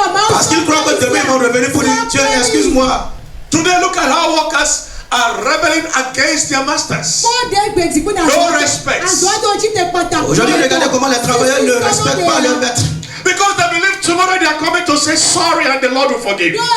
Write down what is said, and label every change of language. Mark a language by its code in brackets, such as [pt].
[fr] Parce qu'ils croient que demain ils vont revenir pour dire, Dieu, excuse-moi. [en] Today, look at how workers are rebelling against their masters. No respect. [fr] Aujourd'hui, regardez comment les travailleurs ne respectent pas leur maître. [en] Because they believe tomorrow they are coming to say sorry and the Lord will forgive.